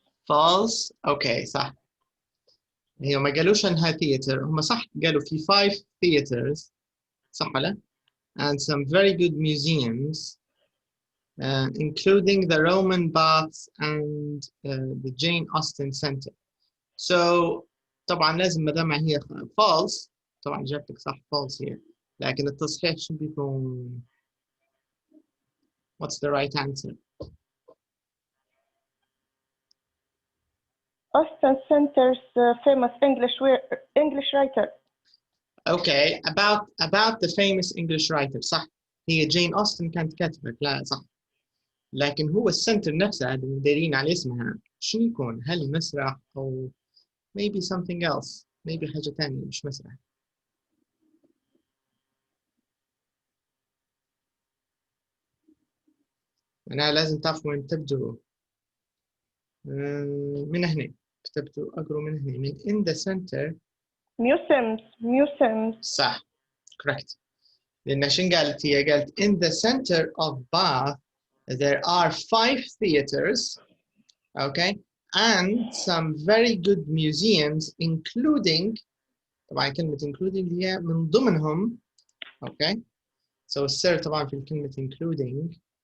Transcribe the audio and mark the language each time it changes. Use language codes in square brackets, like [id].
[en] False. Okay, صح. [ar] هي ما قالوش انها theater، هم صح قالوا في 5 theaters، صح ولا؟ [en] And some very good museums, including the Roman baths and the Jane Austen Centre. [ar] So طبعا لازم ما دام هي false، طبعا إجابتك صح false هي، لكن التصحيح شو بيكون؟ [en] What's the right answer? Austen Center's famous English writer. Okay, about the famous English writer. [ar] صح، هي جين أوستن كانت كاتبة، لا صح. لكن هو السنتر نفسها اللي دايرين على اسمها شو يكون؟ هل مسرح أو [en] maybe something else, [ar] maybe حاجة تانية مش مسرح. أنا لازم تعرفوا وين تبدوا. من هنا كتبتوا أقروا من هنا من [en] in the center. Museums. [ar] صح، correct. لأن شن قالت هي؟ قالت [en] in the center of Bath there are 5 theaters, okay, and some very good museums including. [ar] طبعا كلمة including هي من ضمنهم، okay. So السر طبعا في الكلمة including.